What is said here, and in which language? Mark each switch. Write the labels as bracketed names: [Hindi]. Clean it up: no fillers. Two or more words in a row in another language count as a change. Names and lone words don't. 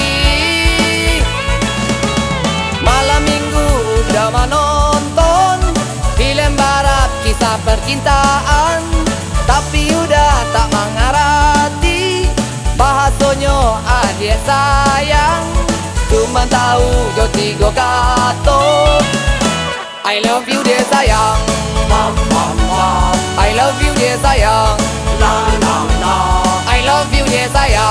[Indonesian] Malam minggu udah menonton film barat kisah percintaan, tapi udah tak mengerti bahasanya adik sayang. Cuma tahu jo tiga kata, [English] I love you [Indonesian] dia sayang, Mom, mom, mom, [English] I love you [Indonesian] dia sayang, la, la, la. [English] I love you [Indonesian] dia sayang.